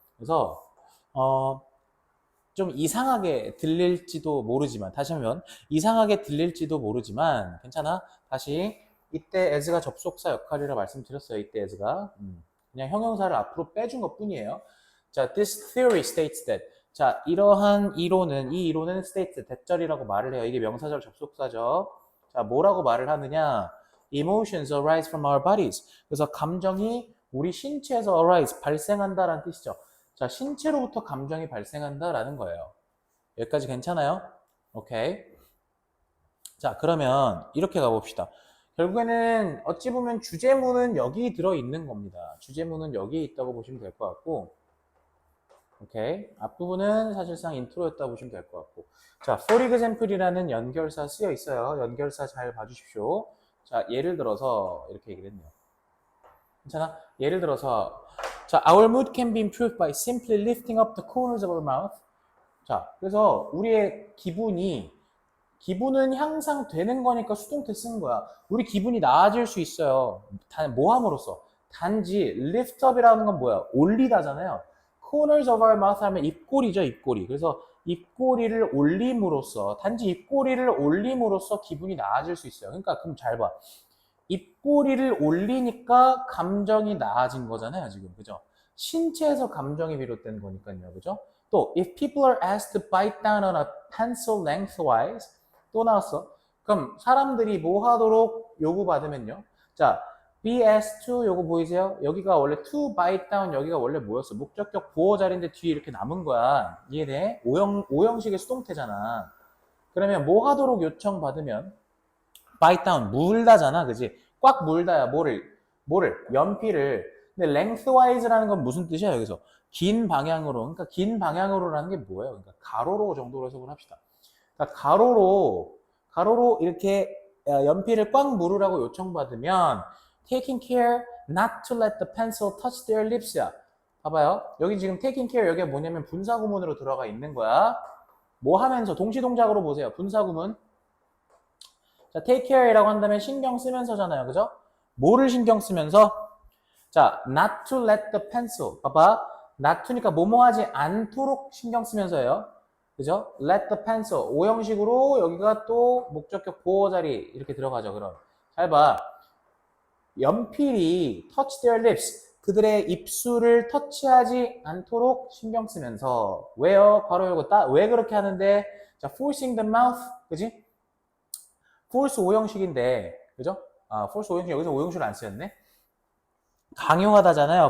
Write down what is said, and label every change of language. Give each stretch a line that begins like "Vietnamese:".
Korean: 그래서 좀 이상하게 들릴지도 모르지만 다시 하면 이상하게 들릴지도 모르지만 괜찮아. 다시 이때 as가 접속사 역할이라 말씀드렸어요. 이때 as가 그냥 형용사를 앞으로 빼준 것 뿐이에요. 자,
English: this theory states that
Korean: 자, 이 이론은 states 대절이라고 말을 해요. 이게 명사절 접속사죠. 자, 뭐라고 말을 하느냐?
English: Emotions arise from our bodies.
Korean: 그래서 감정이 우리 신체에서 arise, 발생한다라는 뜻이죠. 자, 신체로부터 감정이 발생한다라는 거예요. 여기까지 괜찮아요? 오케이. 자, 그러면 이렇게 가봅시다. 결국에는 어찌 보면 주제문은 여기 들어있는 겁니다. 주제문은 여기에 있다고 보시면 될 것 같고, 오케이. 앞부분은 사실상 인트로였다고 보시면 될 것 같고. 자, for example이라는 연결사 쓰여 있어요. 연결사 잘 봐주십시오. 자, 예를 들어서 이렇게 얘기를 했네요. 괜찮아? 예를 들어서 자,
English: our mood can be improved by simply lifting up the corners of our mouth.
Korean: 자, 그래서 우리의 기분은 향상되는 거니까 수동태 쓴 거야. 우리 기분이 나아질 수 있어요. 뭐 함으로써? 단지 lift up이라는 건 뭐야? 올리다잖아요. corners of our mouth 하면 입꼬리죠, 입꼬리. 그래서 입꼬리를 올림으로써, 단지 입꼬리를 올림으로써 기분이 나아질 수 있어요. 그러니까 그럼 잘 봐. 입꼬리를 올리니까 감정이 나아진 거잖아요, 지금. 그죠? 신체에서 감정이 비롯된 거니까요. 그죠? 또,
English: if people are asked to bite down on a pencil lengthwise,
Korean: 또 나왔어. 그럼 사람들이 뭐 하도록 요구받으면요. 자,
English: be asked to
Korean: 요거 보이세요? 여기가 원래
English: to bite down
Korean: 여기가 원래 뭐였어? 목적격 보호 자리인데 뒤에 이렇게 남은 거야. 이해돼? 오형식의 수동태잖아. 그러면 뭐 하도록 요청받으면 bite down 물다잖아. 그지? 꽉 물다야. 뭐를? 연필을. 근데 lengthwise라는 건 무슨 뜻이야? 여기서 긴 방향으로. 그러니까 긴 방향으로라는 게 뭐예요? 그러니까 가로로 정도로 해석을 합시다. 그러니까 가로로 이렇게 연필을 꽉 물으라고 요청받으면
English: taking care not to let the pencil touch their lips야.
Korean: 봐봐요. 여기 지금 taking care 여기가 뭐냐면 분사구문으로 들어가 있는 거야. 뭐 하면서 동시동작으로 보세요. 분사구문. 자, take care이라고 한다면 신경 쓰면서잖아요. 그죠? 뭐를 신경 쓰면서? 자, not to let the pencil. 봐봐. not to니까 뭐뭐 하지 않도록 신경 쓰면서예요. 그죠? let the pencil. 오형식으로 여기가 또 목적격 보호 자리 이렇게 들어가죠. 그럼. 잘 봐. 연필이
English: touch their lips.
Korean: 그들의 입술을 터치하지 않도록 신경 쓰면서 왜요? 괄호 열고 왜 그렇게 하는데? 자,
English: forcing the mouth.
Korean: 그지? force 오형식인데. 그죠? 아, force 오형식 여기서 오형식을 안 쓰였네. 강요하다잖아요.